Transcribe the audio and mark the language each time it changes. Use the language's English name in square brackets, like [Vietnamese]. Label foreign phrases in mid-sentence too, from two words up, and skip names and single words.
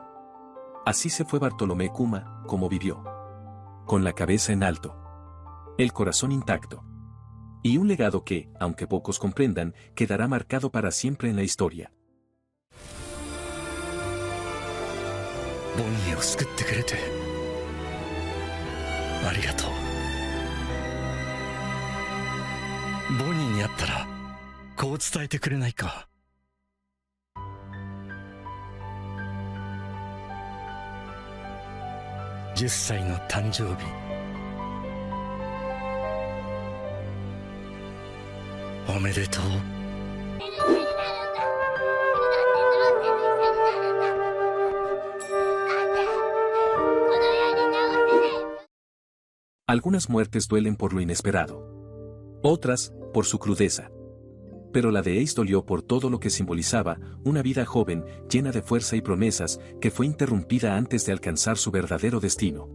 [Spanish] Así se fue Bartolomé Kuma, como vivió. Con la cabeza en alto. El corazón intacto. Y un legado que, aunque pocos comprendan, quedará marcado para siempre en la historia. [Japanese] ボニーを救ってくれてありがとう。ボニーに会ったらこう伝えてくれないか。10歳の誕生日、おめでとう。 [Spanish] Algunas muertes duelen por lo inesperado. Otras, por su crudeza. Pero la de Ace dolió por todo lo que simbolizaba, una vida joven, llena de fuerza y promesas, que fue interrumpida antes de alcanzar su verdadero destino.